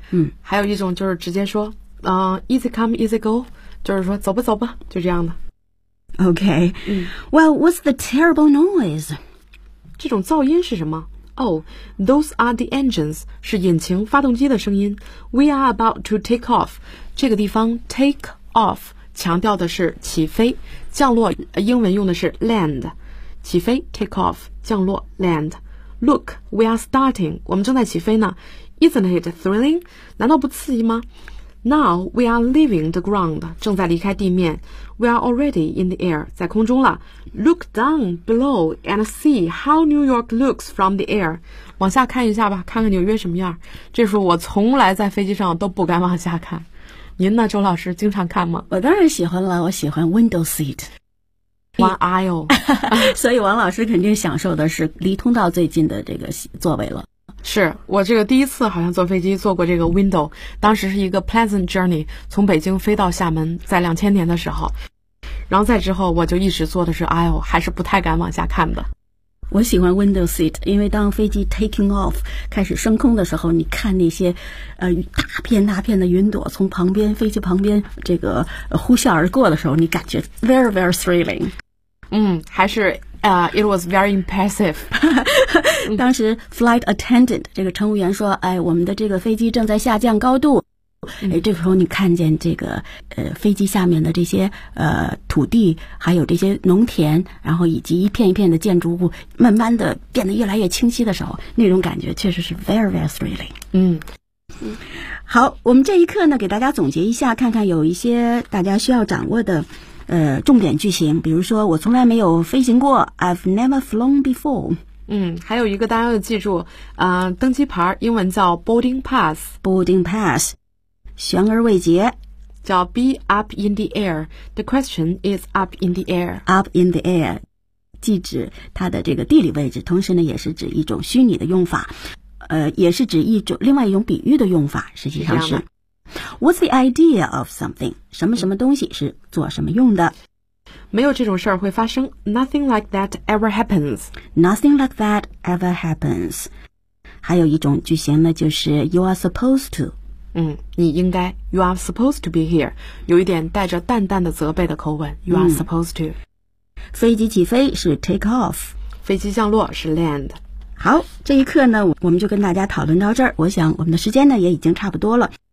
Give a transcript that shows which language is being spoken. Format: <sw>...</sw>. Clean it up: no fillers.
<zh>嗯，还有一种就是直接说，</zh> <en>easy come easy go，</en> <zh>就是说走吧走吧，就这样的。 OK，嗯</zh> <en>，Well， what's the terrible noise？</en> <zh>这种噪音是什么 ？</zh> <en>Oh， those are the engines，</en> <zh>是引擎发动机的声音。</zh> <en>We are about to take off，</en> <zh>这个地方 take off 强调的是起飞、降落，英文用的是 land， 起飞 take off， 降落 land。</zh> <en>Look, we are starting.</en> <zh>我们正在起飞呢。</zh> <en>Isn't it thrilling?</en> <zh>难道不刺激吗？</zh> <en>Now we are leaving the ground.</en> <zh>正在离开地面。</zh> <en>We are already in the air.</en> <zh>在空中了。</zh> <en>Look down below and see how New York looks from the air.</en> <zh>往下看一下吧，看看纽约什么样。这时候我从来在飞机上都不敢往下看。您呢，周老师，经常看吗？我当然喜欢了，我喜欢 window seat。</zh> <en>One aisle，</en> <zh>所以王老师肯定享受的是离通道最近的这个座位了。是我这个第一次好像坐飞机坐过这个 window， 当时是一个 pleasant journey， 从北京飞到厦门，在2000年的时候，然后再之后我就一直坐的是 aisle， 还是不太敢往下看的。我喜欢 window seat， 因为当飞机 taking off 开始升空的时候，你看那些大片大片的云朵从旁边飞机旁边这个呼啸而过的时候，你感觉</zh> <en>very very thrilling。嗯，</en> <zh>还是</zh> <en>it was very impressive。</en> <zh>当时 flight attendant 这个乘务员说，哎，我们的这个飞机正在下降高度，哎，这时候你看见这个飞机下面的这些土地，还有这些农田，然后以及一片一片的建筑物，慢慢的变得越来越清晰的时候，那种感觉确实是</zh> <en>very very thrilling。嗯，</en> <zh>好，我们这一课呢给大家总结一下，看看有一些大家需要掌握的重点句型，比如说我从来没有飞行过，</zh> <en>I've never flown before。</en> <zh>嗯，还有一个大家要记住，登机牌英文叫 boarding pass， boarding pass，悬而未决，</zh> <en>叫 be up in the air。 The question is up in the air，</en> <zh>up in the air 既指它的这个地理位置，同时呢也是指一种虚拟的用法，也是指一种另外一种比喻的用法。实际上是</zh> <en>What's the idea of something，</en> <zh>什么什么东西是做什么用的。没有这种事儿会发生，</zh> <en>nothing like that ever happens， nothing like that ever happens。</en> <zh>还有一种句型呢，就是</zh> <en>you are supposed to，</en> <zh>你应该</zh> <en>You are supposed to be here，</en> <zh>有一点带着淡淡的责备的口吻。</zh> <en>You are supposed to。</en> <zh>飞机起飞是 take off，飞机降落是 land。好，这一课呢我们就跟大家讨论到这儿，我想我们的时间呢也已经差不多了。</zh>